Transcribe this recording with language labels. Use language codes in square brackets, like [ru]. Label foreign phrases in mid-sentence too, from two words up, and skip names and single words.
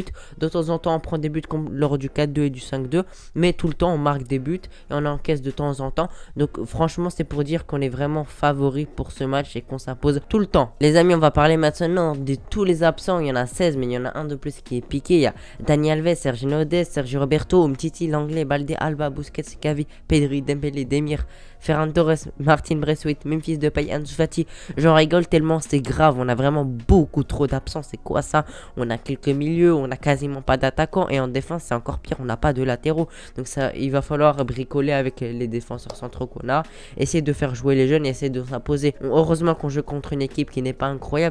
[fr] De temps en temps on prend des buts comme lors du 4-2 et du 5-2. Mais tout le temps on marque des buts et on encaisse de temps en temps. Donc franchement c'est pour dire qu'on est vraiment favori pour ce match et qu'on s'impose tout le temps. Les amis, on va parler maintenant de tous les absents. Il y en a 16 mais il y en a un de plus qui est piqué. Il y a Daniel Alves, Sergio Nodez, Sergio Roberto, Umtiti, Langlais, Balde, Alba, Busquets, Gavi, Pedri, Dembélé, Demir, Ferran Torres, Martin Braithwaite, Memphis Depay, Ansu Fati. J'en rigole tellement c'est grave. On a vraiment beaucoup trop d'absents. C'est quoi ça? On a quelques milieux, on a quasiment pas d'attaquants et en défense c'est encore pire. On n'a pas de latéraux. Donc ça, il va falloir bricoler avec les défenseurs centraux qu'on a. Essayer de faire jouer les jeunes et essayer de s'imposer. Heureusement qu'on joue contre une équipe qui n'est pas incroyable.